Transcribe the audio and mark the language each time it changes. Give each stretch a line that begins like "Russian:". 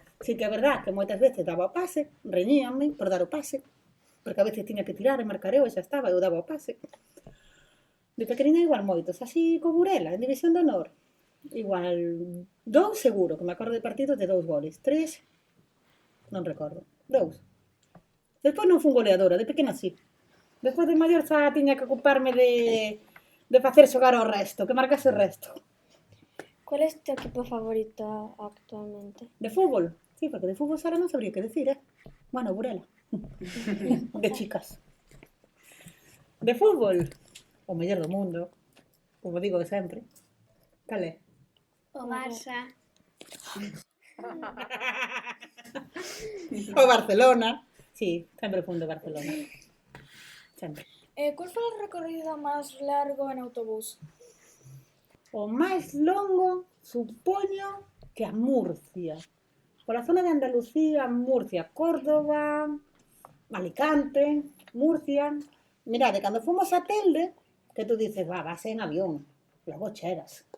Galician: Si que é verdad que moitas veces daba o pase, reñíanme por dar o pase, porque a veces tiña que tirar e marcar eu e xa estaba, eu daba o pase. De pequenina igual moitos, así co Burela, en División de Honor. Igual 2 seguro, que me acordo de partidos de 2 goles. 3, non recordo. 2. Despois non fun goleadora, de pequena sí. Despois de maior xa tiña que ocuparme de facer xogar o resto, que marcase o resto.
Spanish: ¿Cuál es tu equipo favorito actualmente?
Galician: De fútbol? Sí, porque de fútbol sala non sabría que decir, Bueno, Burela. De chicas. De fútbol? O mellor do mundo. Como digo de sempre. Cal é? O Barça. O Barcelona. Sí, sempre fun de Barcelona. Sempre.
Spanish: ¿Cuál fue el recorrido más largo en autobús?
Galician: O máis longo, supoño, que a Murcia. Pola zona de Andalucía, Murcia, Córdoba, Alicante, Murcia. Mirade, cando fomos a Telde,
Spanish: que tú dices,
Galician: vas en avión, logo chegas.